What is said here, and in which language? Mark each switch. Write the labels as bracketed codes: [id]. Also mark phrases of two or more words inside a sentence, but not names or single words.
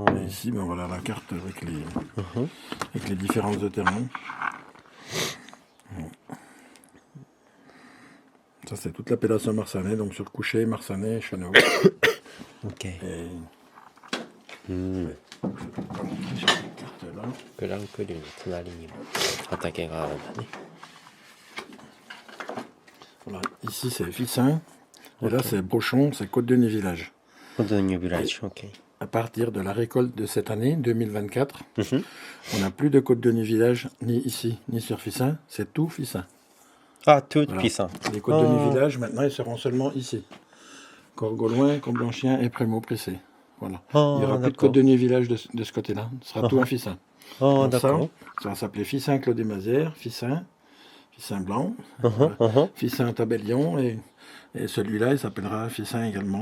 [fr] Et ici, ben voilà la carte avec les différences de terrain. Ça, c'est toute l'appellation Marsanais, donc sur Couchet, Marsanais, Cheneau. Ok. Et [ja] うん。 [fr] carte là. [ja] グランクリューの隣にも畑があるんだね。 [fr] Voilà. Ici, c'est Ficin. Et là, c'est Brochon, c'est Côte-de-Nuit Village. [ja] 本当にビラージ。OK。 [fr] À partir de la récolte de cette année, 2024, [ja] うん。 [fr] on n'a plus de Côte-de-Nuit Village, ni ici, ni sur Ficin. C'est tout Ficin. [ja] あ、トゥー [fr] Voilà. [ja] ピーさん。 [fr] Les Côtes-de-Nuit Ah. Village, maintenant, ils seront seulement ici. Corgauloin, Comblanchien et Prémaux-Pressé. Voilà. Ah, Il n'y aura plus de d'accord. Côte-de-Nuit Village de ce côté-là. Ce sera tout un Ficin. Ah, Donc d'accord. ça va s'appeler Ficin Clos des Mazières, Ficin Blanc, Ficin Tabellion, et celui-là, il s'appellera Ficin également.